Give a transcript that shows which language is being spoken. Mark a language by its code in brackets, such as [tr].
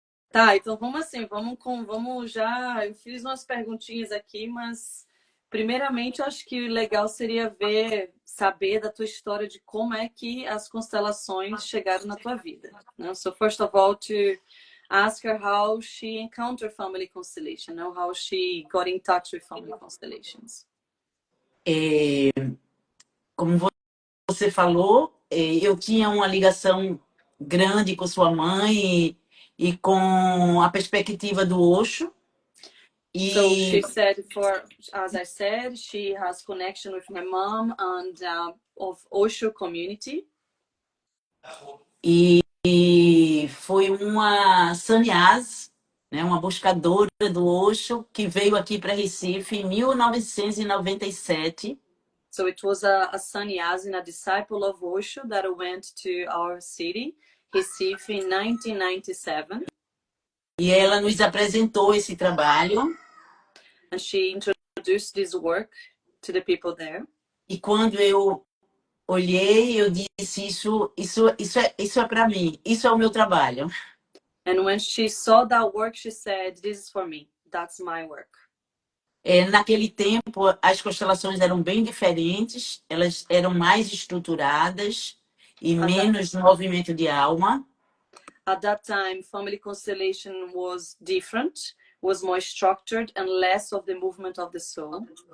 [pt] Tá, então vamos assim, vamos já. Eu fiz umas perguntinhas aqui, mas primeiramente eu acho que o legal seria saber da tua história de como é que as constelações chegaram na tua vida, né? [en] So first of all, to ask her how she encountered family constellation, né? How she got in touch with family constellations. [pt] Como você falou, eu tinha uma ligação grande com sua mãe e com a perspectiva do Osho. [en] So she said, as I said, she has connection with my mom and of Osho community. [pt] E foi uma sannyasi, né, uma buscadora do Osho, que veio aqui para Recife em 1997. [en] So it was a sannyasi, a disciple of Osho that went to our city, Recife, in 1997. [pt] E ela nos apresentou esse trabalho. [en] And she introduced this work to the people there. [pt] E quando eu olhei, eu disse, isso é para mim, isso é o meu trabalho. [en] And when she saw that work, she said, this is for me, that's my work. [pt] Naquele tempo, as constelações eram bem diferentes, elas eram mais estruturadas e menos movimento de alma. [en] At that time, family constellation was different, was more structured and less of the movement of the soul.